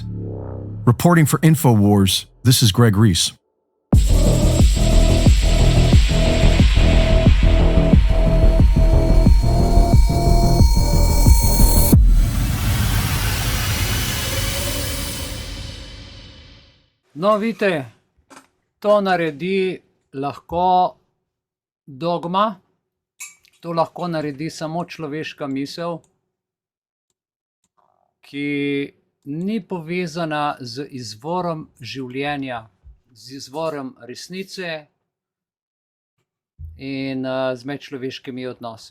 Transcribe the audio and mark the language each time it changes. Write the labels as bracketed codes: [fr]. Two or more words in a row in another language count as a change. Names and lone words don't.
[en] Reporting for InfoWars, this is Greg Reese. [sl] No, vidite, to naredi lahko dogma, to lahko naredi samo človeška misel, ki ni povezana z izvorom življenja, z izvorom resnice in z medčloveškimi odnosi.